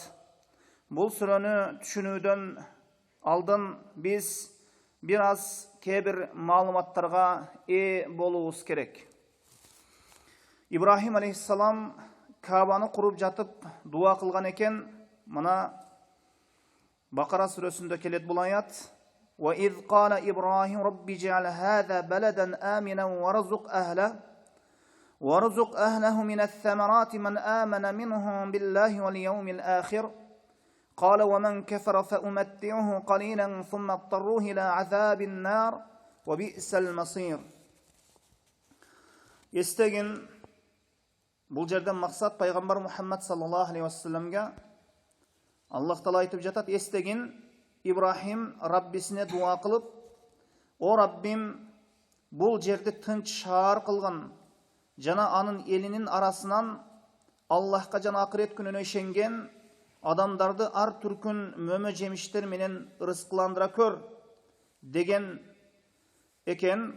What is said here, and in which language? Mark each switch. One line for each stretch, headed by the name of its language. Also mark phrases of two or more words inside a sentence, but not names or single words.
Kyrgyz: Бул сүрөнү түшүнүүдөн алдын биз бир аз кээ-бир маалыматтарга ээ болуубуз керек. Ибрахим алейхиссалам Кабаны куруп жатып дуа кылган экен. Мына Бакара сүрөсүндө келет бул аят.
Arabic: وإذ قال إبراهيم رب اجعل هذا بلدا آمنا وارزق أهله من الثمرات من آمن منهم بالله واليوم الآخر قال ومن كفر فأمتعه قليلا ثم اضطروه إلى عذاب النار وبئس المصير.
Kyrgyz: Естегин, бул жерден максат пайгамбар Мухаммад
Arabic: صلى الله عليه وسلم
Kyrgyz: Аллах таала айтып жатат: Естегин, Ибрахим Раббисине дуа кылып, о Раббим, бул жерди тынч шаар кылган жана анын элинин арасынан Аллахка жана акырет күнүнө ишенген адамдарды ар түркүн мөмө жемиштер менен ырыскыландыра көр деген экен.